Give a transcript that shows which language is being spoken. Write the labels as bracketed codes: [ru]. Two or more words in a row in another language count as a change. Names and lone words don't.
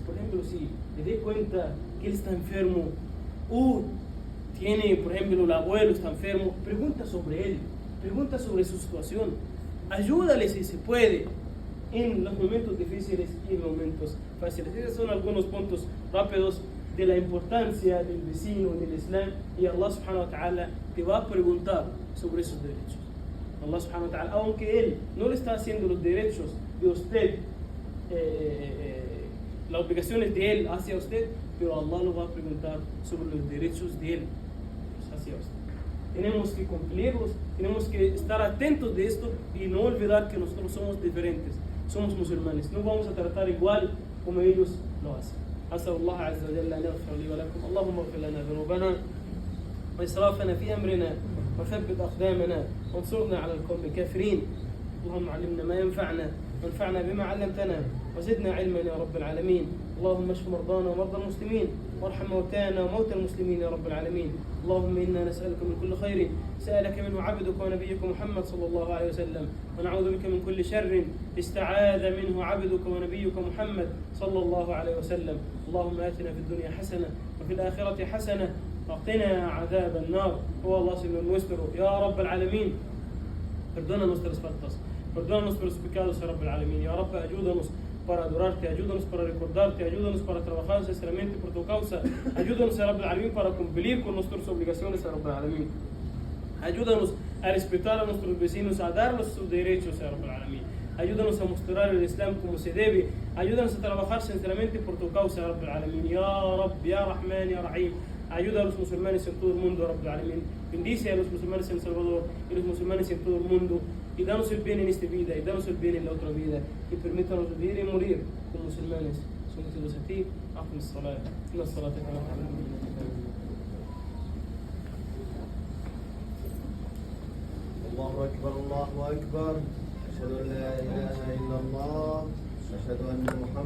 [es] Por ejemplo, si le dé cuenta que él está enfermo, tiene, por ejemplo, el abuelo está enfermo, pregunta sobre él, pregunta sobre su situación, ayúdale si se puede en los momentos difíciles y en momentos fáciles. Esos son algunos puntos rápidos de la importancia del vecino en el Islam, y Allah [ar] سبحانه وتعالى [es] te va a preguntar sobre esos derechos. [ar] الله سبحانه وتعالى, [es] aunque él no le está haciendo los derechos de usted, las obligaciones de él hacia usted, pero Allah lo va a preguntar sobre los derechos de él hacia usted. Tenemos que cumplirlos, tenemos que estar atentos de esto y no olvidar que nosotros somos diferentes, somos musulmanes, no vamos a tratar igual como ellos lo hacen. [ar] أسأل الله عز وجل أن يغفر لي ولكم. اللهم اغفر لنا ذنوبنا وإسرافنا في أمرنا وثبت أقدامنا وانصرنا على القوم الكافرين. اللهم علمنا ما ينفعنا وانفعنا بما علمتنا وزدنا علما يا رب العالمين. اللهم اشف مرضانا ومرضى المسلمين وارحم موتانا وموتى المسلمين يا رب العالمين. اللهم إنا نسألك من كل خير سألك منه عبدك ونبيك محمد صلى الله عليه وسلم، ونعوذ بك من كل شر استعاذ منه عبدك ونبيك محمد صلى الله عليه وسلم. اللهم آتنا في الدنيا حسنة وفي الآخرة حسنة وقنا عذاب النار. هو الله [es] Señor nuestro, [ar] يا رب العالمين, [es] perdona nuestras faltas, perdona nuestros pecados, [ar] يا رب العالمين. يا رب, [es] ayúdanos para adorarte, ayúdanos para recordarte, ayúdanos para trabajar sinceramente por tu causa, ayúdanos, [ar] يا رب العالمين, [es] para cumplir con nuestras obligaciones, [ar] يا رب العالمين. [es] Ayúdanos a respetar a nuestros vecinos, a darles sus derechos, [ar] يا رب العالمين. [es] Ayúdanos a mostrar el Islam como se debe, ayúdanos a trabajar sinceramente por tu causa, [ar] يا رب العالمين. يا رب يا رحمن يا رحيم. [es] Ayuda a los musulmanes en todo el mundo, [ar] رب العالمين. [es] Bendice a los musulmanes en El Salvador y los musulmanes en todo el mundo. Y danos el bien en esta vida y danos el bien en la otra vida. Y permítanos vivir y morir como musulmanes. Sometidos a ti. [ar] أقم الصلاة. إن الصلاة كانت على المؤمنين كتابا موقوتا. الله أكبر الله أكبر أشهد أن لا إله إلا الله أشهد أن محمد